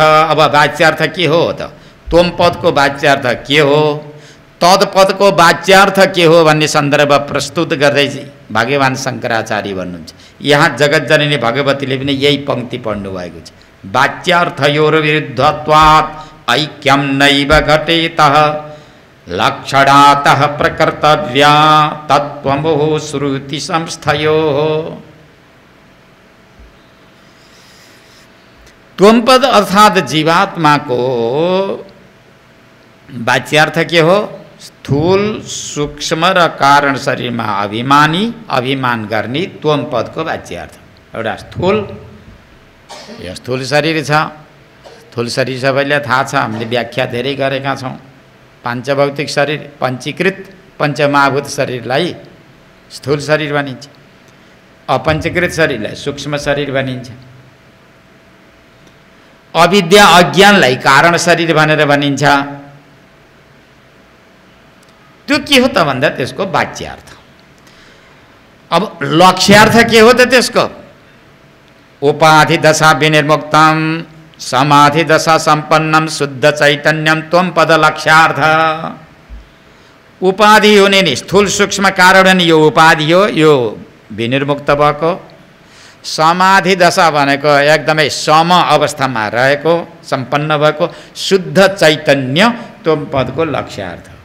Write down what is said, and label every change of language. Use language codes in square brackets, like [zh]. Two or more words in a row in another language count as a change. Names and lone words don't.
[ne] अब वाच्यार्थ के हो त? त्वम पदको वाच्यार्थ के हो, तद पदको वाच्यार्थ के हो भन्ने सन्दर्भ प्रस्तुत गर्दै भगवान शङ्कराचार्य भन्नुहुन्छ। यहाँ जगतजननी भगवतीले पनि यही पंक्ति पढ्नु भएको छ। [sa] वाच्यार्थयोर विरुद्धत्वात् ऐक्यम नैव घटेतः लक्षणातः प्रकर्तव्या तत्त्वमोह श्रुति संस्थयोः। [ne] त्वमपद अर्थात जीवात्मा को वाच्यार्थ के हो? स्थूल सूक्ष्म र कारण शरीर में अभिमान गर्ने त्वम पद को वाच्यार्थ। एउटा स्थूल, यो स्थूल शरीर छ। स्थूल शरीर सबैलाई थाहा छ, हामीले व्याख्या धेरै गरेका छौँ। पाञ्चभौतिक शरीर, पञ्चीकृत पञ्चमहाभूत शरीरलाई स्थूल शरीर भनिन्छ। अपञ्चीकृत शरीरलाई सूक्ष्म शरीर भनिन्छ। अविद्या अज्ञानलाई कारण शरीर भनेर भनिन्छ। त्यो के हो त भन्दा त्यसको वाच्यार्थ। अब लक्ष्यार्थ के हो त त्यसको? [sa] उपाधि दशा विनिर्मुक्तम समाधि दशा संपन्नम शुद्ध चैतन्यम त्वम पद लक्ष्यार्थ। [ne] उपाधि हुने नि स्थूल सूक्ष्म कारण यो उपाधि हो, यो विनिर्मुक्त भएको। समाधि दशा भनेको एकदमै सम अवस्थामा रहेको, सम्पन्न भएको शुद्ध चैतन्य त्वम पदको लक्ष्यार्थ।